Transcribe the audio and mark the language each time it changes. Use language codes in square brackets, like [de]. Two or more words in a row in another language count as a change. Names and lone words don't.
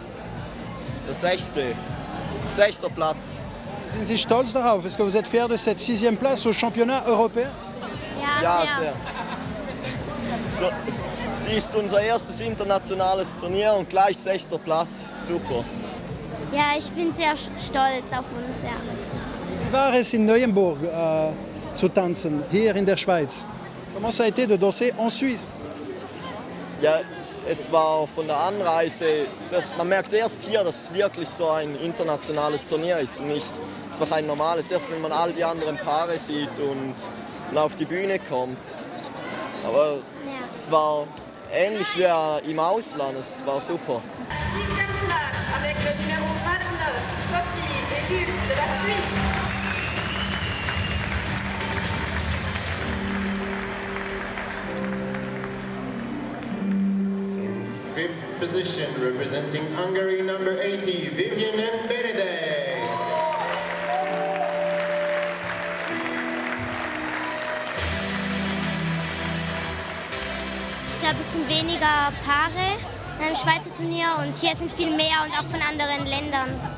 [de] Der sechster Platz. Sind Sie stolz darauf? [fr] Est-ce que vous êtes fier de cette 6e place au championnat européen? [de] Ja, sehr. So, sie ist unser erstes internationales Turnier und gleich sechster Platz. Super. Ja, ich bin sehr stolz auf uns. Ja. Wie war es in Neuenburg zu tanzen, hier in der Schweiz? [fr] Comment ça a été de danser en Suisse? [de] Ja, es war von der Anreise, man merkt erst hier, dass es wirklich so ein internationales Turnier ist, nicht einfach ein normales. Erst wenn man all die anderen Paare sieht und auf die Bühne kommt. Aber es war ähnlich wie im Ausland, es war super. [fr] 10e place avec le numéro 29, Sophie et Luc de la Suisse. [en] Fifth position, representing Hungary, number 80, Vivian and Benedek. [de] Ich glaube, es sind weniger Paare im Schweizer Turnier und hier sind viel mehr und auch von anderen Ländern.